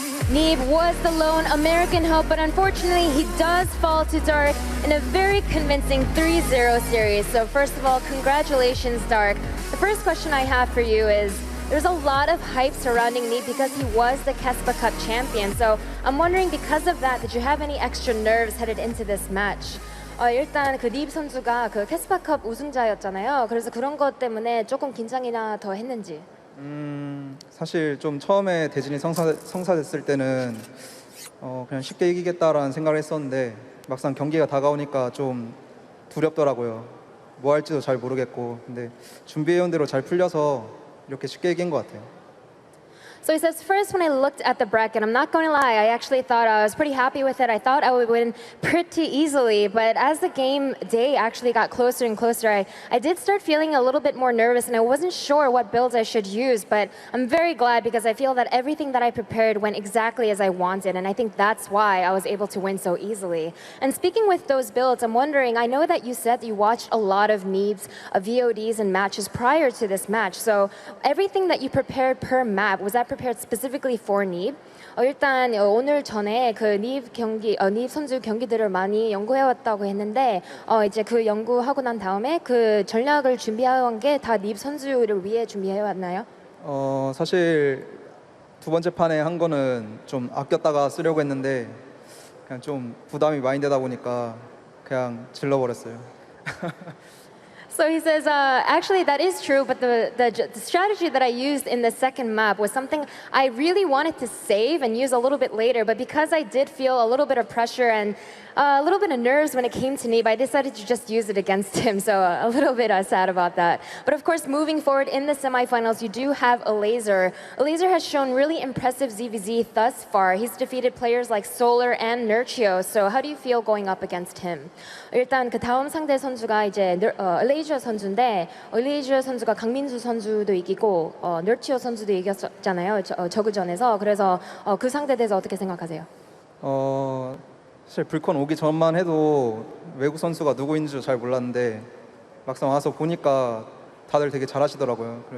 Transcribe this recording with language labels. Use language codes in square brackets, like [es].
[en] Neeb was the lone American hope, but unfortunately he does fall to Dark in a very convincing 3-0 series. So first of all, congratulations, Dark. The first question I have for you is, there's a lot of hype surrounding Neeb because he was the Kespa Cup champion. So I'm wondering, because of that, did you have any extra nerves headed into this match? [ko] 일단 그 닙 선수가 그 캐스파컵 우승자였잖아요. 그래서 그런 것 때문에 조금 긴장이나 더 했는지. 사실 좀 처음에 대진이 성사됐을 때는 그냥 쉽게 이기겠다라는 생각을 했었는데 막상 경기가 다가오니까 좀 두렵더라고요. 뭐 할지도 잘 모르겠고, 근데 준비해온 대로 잘 풀려서 이렇게 쉽게 이긴 것 같아요. [en] So he says, first when I looked at the bracket, I'm not going to lie, I actually thought I was pretty happy with it. I thought I would win pretty easily, but as the game day actually got closer and closer, I did start feeling a little bit more nervous, and I wasn't sure what builds I should use, but I'm very glad because I feel that everything that I prepared went exactly as I wanted, and I think that's why I was able to win so easily. And speaking with those builds, I'm wondering, I know that you said that you watched a lot of Neeb's VODs and matches prior to this match, so everything that you prepared per map, was that prepared specifically for Neeb? [ko] 일단 오늘 전에 그 닙 선수 경기들을 많이 연구해왔다고 했는데 이제 그 연구하고 난 다음에 그 전략을 준비해온 게 다 닙 선수를 위해 준비해왔나요? 사실 두 번째 판에 한 거는 좀 아꼈다가 쓰려고 했는데 그냥 좀 부담이 많이 되다 보니까 그냥 질러버렸어요. [en] So he says, actually that is true, but the strategy that I used in the second map was something I really wanted to save and use a little bit later, but because I did feel a little bit of pressure and a little bit of nerves when it came to Neeb, I decided to just use it against him, so a little bit sad about that. But of course, moving forward in the semifinals, you do have a Laser. A Laser has shown really impressive ZvZ thus far. He's defeated players like Solar and Nurchio, so how do you feel going up against him? [ko] 일단 그 다음 상대 선수가 이제 레이저 선수인데 레이저 선수가 강민수 선수도 이기고 너치오 선수도 이겼잖아요. 저그전에서. 그래서 그 상대에 대해서 어떻게 생각하세요? 사실 불콘 오기 전만 해도 외국 선수가 누구인지 잘 몰랐는데 막상 와서 보니까 다들 되게 잘하시더라고요.